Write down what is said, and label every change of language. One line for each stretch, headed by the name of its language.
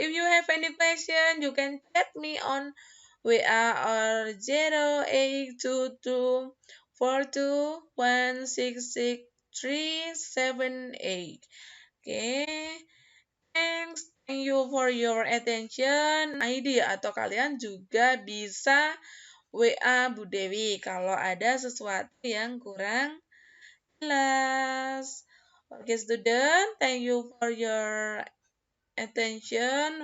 English: If you have any question, you can chat me on WA or 082242166378. Okay. Thanks. Thank you for your attention.
Indonesian: ID atau kalian juga bisa WA Bu Dewi kalau ada sesuatu yang kurang jelas.
English: Oke, student, thank you for your attention.